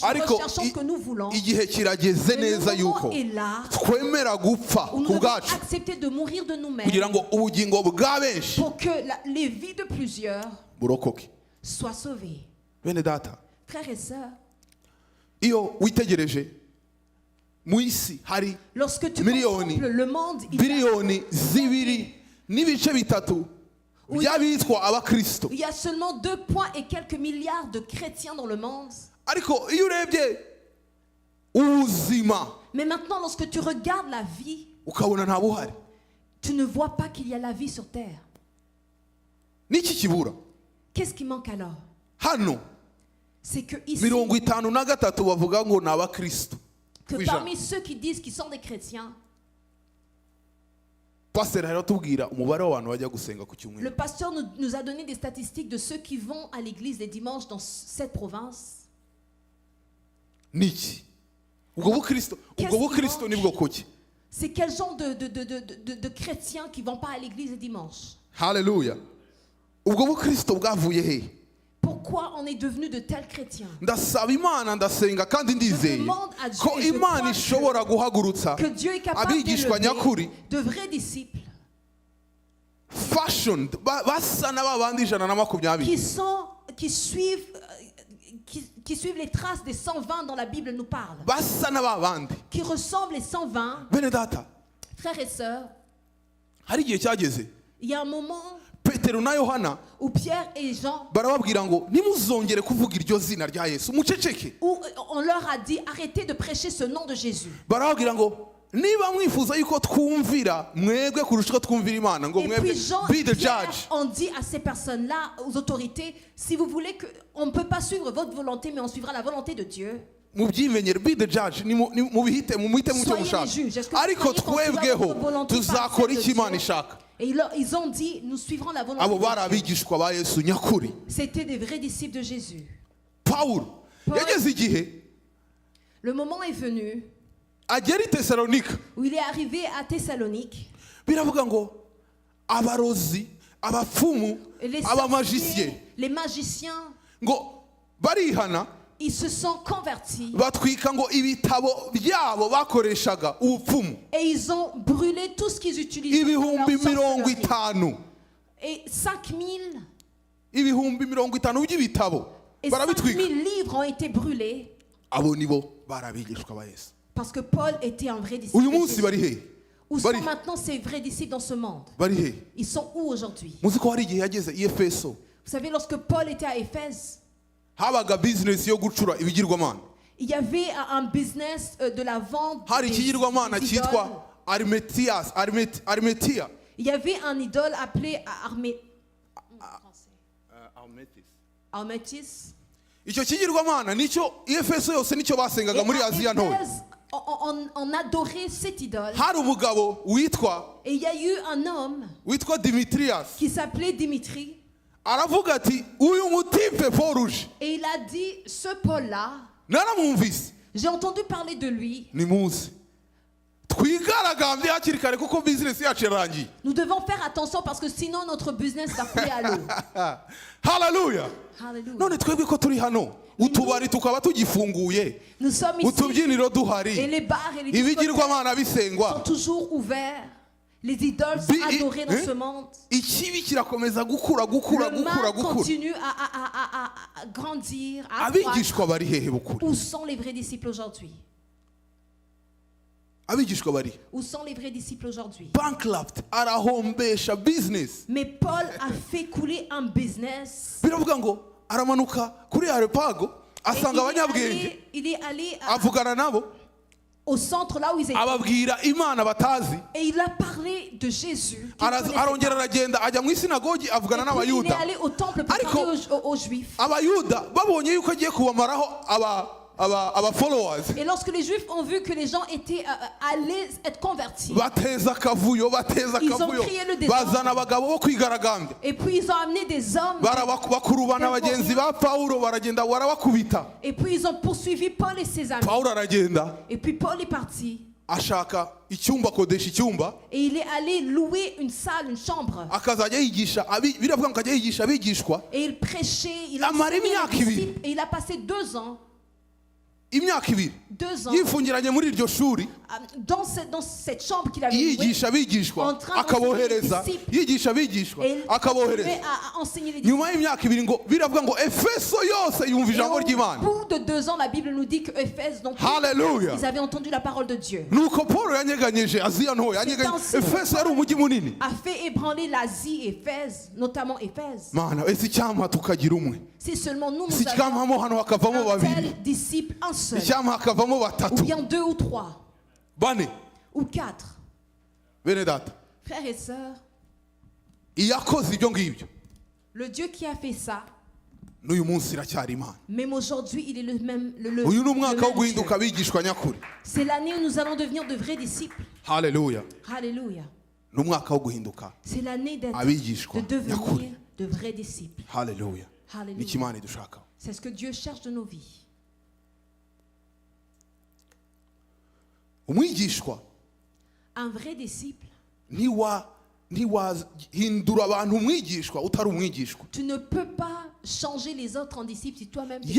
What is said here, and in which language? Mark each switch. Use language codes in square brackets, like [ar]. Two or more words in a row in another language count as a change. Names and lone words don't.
[rw] ariko [fr] recherchons ce que nous voulons. [rw] igihe kirageze [fr] Mais le [rw] neza [fr] moment [rw] yuko [fr] est là [rw] twemera gupfa [fr] où nous [rw] ku [fr] devons [rw] bwacu [fr] accepter de mourir de nous-mêmes [rw] kugira ngo ubugingo bwa benshi [fr] pour que les vies de plusieurs [rw] burokoke. [fr] soient sauvées. [rw] bene data, [fr] Frères et sœurs, [rw] iyo witegereje mu isi hari [fr] lorsque tu [rw] Miliyoni, [fr] contemples le monde, il y [rw] biliyoni zibiri n'ibice bitatu [fr] Oui. [rw] by'abitwa abakristo, [fr] a seulement 2 points et quelques milliards de chrétiens dans le monde. [rw] ariko iyo urebye ubuzima [fr] Mais maintenant, lorsque tu regardes la vie, [rw] ukabona nta buhari, [fr] tu ne vois pas qu'il y a la vie sur terre. [rw] n'iki kibura [fr] Qu'est-ce qui manque alors? [rw] hano? [fr] C'est que ici, [rw] 53 bavuga ngo ni abakristo [fr] que Oui, parmi ceux qui disent qu'ils sont des chrétiens, [rw] pasiteri rero tubwira umubare w'abantu bajya gusenga ku [fr] Le [rw] cyumweru. [fr] pasteur nous a donné des statistiques de ceux qui vont à l'église les dimanches dans cette province. [rw] Niki ubwo bukristo ni bwoko ki? [fr] C'est quel genre de chrétiens qui ne vont pas à l'église les dimanches? [rw] Haleluya. Ubwo bukristo bwavuye he? [fr] Pourquoi on est devenu de tels chrétiens? [rw] Ndasaba Imana ndasenga kandi ndizeye ko Imana ishobora guhagurutsa [fr] Que Dieu est capable [rw] abigishwa nyakuri [fr] d'élever de vrais disciples [rw] fashion basa n'ababandi 120 [fr] qui suivent les traces des 120 dont la Bible nous parle, [rw] basa n'ababandi. [fr] qui ressemblent les 120. [rw] Bene data, [fr] Frères et sœurs, [rw] hari igihe cyageze [fr] il y a un moment [rw] Petero na Yohana [fr] où Pierre et Jean, [rw] barababwira ngo nimuzongere kuvuga iryo zina rya Yesu muceceke. [fr] où on leur a dit arrêtez de prêcher ce nom de Jésus. [rw] Barababwira ngo niba mwifuza yuko twumvira mwebwe kurusha ko twumvira Imana ngo [fr] Et [rw] mwebwe [fr] puis Jean [en] be [fr] et [en] the [fr] Pierre [en] judge. [fr] ont dit à ces personnes-là, aux autorités, si vous voulez que, on ne peut pas suivre votre volonté, mais on suivra la volonté de Dieu. [rw] Mubyimenyere [en] be the judge [rw] mubihite mumuhite mucyo [fr] Soyez [rw] mushaka [fr] les juges. Est-ce que vous [rw] ariko [fr] croyez qu'on suivra [rw] twebweho [fr] votre volonté par [rw] tuzakora [fr] celle de [rw] icyo Imana [fr] Dieu? [rw] ishaka. [fr] Et ils ont dit, nous suivrons la volonté [rw] Abo [fr] de Dieu. [rw] bari abigishwa ba Yesu nyakuri. [fr] C'était des vrais disciples de Jésus. [rw] Pawulo [fr] Paul- [rw] yageze igihe [fr] Le moment est venu [rw] agera i Tesalonika, [fr] où il est arrivé à Thessalonique. [rw] biravuga ngo abarozi abapfumu [fr] Et les [rw] abamagiciens [fr] sorciers, les magiciens, [rw] ngo barihana [fr] ils se sont convertis [rw] batwika ngo ibitabo byabo bakoreshaga ubupfumu [fr] et ils ont brûlé tout ce qu'ils utilisaient pour leur [rw] ibihumbi mirongo [fr] sorcellerie. [rw] itanu [fr] Et 5000 [rw] ibihumbi mirongo itanu by'ibitabo [fr] et [rw] barabitwika. [fr] 5000 livres ont été brûlés [rw] Abo nibo barabigishwa ba Yesu. [fr] parce que Paul était un vrai disciple. [rw] Uyu [fr] de [rw] munsi [fr] Jésus. [rw] bari he? [fr] Où sont [rw] Bari [fr] maintenant ces vrais disciples dans ce monde? [rw] bari he? [fr] Ils sont où aujourd'hui? [rw] Muzi ko hari igihe yageze i Efeso [fr] Vous savez, lorsque Paul était à Éphèse, [rw] habaga business yo gucura ibigirwamana. [fr] il y avait un business de la vente [rw] Hari ikigirwamana [fr] des [rw] cyitwa [fr] idoles. [rw] Armetia. [fr] Il y avait un idole appelé Armétis. [rw] Icyo kigirwamana nicyo i Efeso yose nicyo [fr] Et [rw] basengaga muri [fr] à [rw] Aziya ntoya. [fr] Éphèse, on adorait cette idole. [rw] Hari umugabo witwa [fr] Et il y a eu un homme [rw] Dimitrias [fr] qui s'appelait Dimitri. [rw] aravuga ati uyu mutipe Poruje [fr] Et il a dit, ce Paul-là, [rw] naramwumvise [fr] j'ai entendu parler de lui. [rw] nimuzi twigaragambye hakiri kare kuko business yacu yarangiye. [fr] Nous devons faire attention parce que sinon notre business va couler à l'eau. [rw] Haleluya. [fr] Hallelujah. [rw] None twebwe ko turi hano utubari tukaba tugifunguye [fr] Nous sommes ici [rw] utubyiniro [fr] et [rw] duhari [fr] les bars et les discothèques [rw] ibigirwamana [fr] sont [rw] bisengwa [fr] toujours ouverts. Les idoles sont adorées dans ce monde. [rw] ikibi kirakomeza gukura [fr] Le mal continue à grandir, à croître. [rw] abigishwa bari hehe bukuri? [fr] Où sont les vrais disciples aujourd'hui? [rw] Abigishwa bari [fr] Où sont les vrais disciples aujourd'hui? [rw] bankrupt arahombesha business. [fr] Mais Paul a fait couler un business. [rw] Biravuga ngo aramanuka kuri Arepago [fr] Et [rw] asanga abanyabwenge [fr] il est allé [rw] avugana nabo [fr] au centre là où ils étaient. [rw] ababwira Imana batazi. [fr] Et il a parlé de Jésus. qu'il connaissait [rw] Arongera [fr] pas. [rw] aragenda ajya mu isinagogi avugana [fr] Et puis, il est [rw] n'abayuda. [fr] allé au temple pour [rw] Ariko [fr] parler aux Juifs. [rw] abayuda babonye yuko agiye kubamaraho aba followers [fr] Et lorsque les Juifs ont vu que les gens étaient allés être convertis, [rw] bateza akavuyo [fr] Ils ont crié le désordre. [rw] bazana abagabo bo kwigaragambya [fr] et puis ils ont amené des hommes, [rw] bakurubana bagenzi ba Pawulo baragenda barabakubita. [fr] et puis ils ont poursuivi Paul et ses amis. [rw] Pawulo aragenda [fr] Et puis Paul est parti. [rw] ashaka icyumba akodesha icyumba [fr] Et il est allé louer une salle, une chambre. [rw] akazajya yigisha biravuga ngo akajya yigisha abigishwa [fr] Et il prêchait, il [rw] Amara [fr] enseignait [rw] imyaka [fr] les [rw] ibiri. [fr] disciples. Et il a passé 2 ans, [rw] imyaka ibiri [fr] 2 ans, [rw] yifungiranye muri iryo shuri [fr] dans cette chambre qu'il avait louée. [rw] yigisha abigishwa [fr] En train [rw] akabohereza [fr] d'enseigner les [rw] yigisha abigishwa [fr] Et il [rw] akabohereza. [fr] continuait à enseigner les disciples. [rw] Nyuma y'imyaka ibiri ngo biravuga ngo Efeso yose yumva [fr] Et [rw] ijambo [fr] au [rw] ry'Imana. [fr] bout de 2 ans, la Bible nous dit que Éphèse, donc, [rw] Hallelujah. [fr] ils avaient entendu la parole de Dieu. [rw] Nuko Paul yanyeganyeje Aziya ntoya [fr] ainsi [rw] Efeso yari umujyi munini. [fr] A fait ébranler l'Asie, Éphèse, notamment Éphèse. [rw] Mana ese icyampa tukagira umwe [fr] Si seulement nous, si nous avions [rw] icyampa hano hakavamo [fr] un [rw] babiri [fr] tel disciple, un seul, [rw] icyampa hakavamo [fr] ou [rw] batatu [fr] bien 2 ou 3, [rw] bane. [fr] ou 4. [rw] Bene data [fr] Frères et sœurs, [rw] iyakoze ibyo ngibyo [fr] le Dieu qui a fait ça, [rw] n'uyu munsi iracyari Imana. [fr] même aujourd'hui, il est le même. [rw] Uyu ni [fr] le [rw] umwaka wo [fr] même Dieu. [rw] guhinduka abigishwa nyakuri. [fr] C'est l'année où nous allons devenir de vrais disciples. [rw] Haleluya. [fr] Alléluia. [rw] ni umwaka wo guhinduka [fr] C'est l'année d'être, [rw] abigishwa [fr] de devenir [rw] nyakuri. [fr] de vrais disciples. [rw] Haleluya. [fr] Hallelujah. [rw] Niki Imana idushakaho. [fr] C'est ce que Dieu cherche de nos vies. [rw] Umwigishwa [fr] Un vrai disciple, [rw] ntiwahindura abantu umwigishwa utari umwigishwa. [fr] tu ne peux pas changer les autres en disciples si toi-même tu es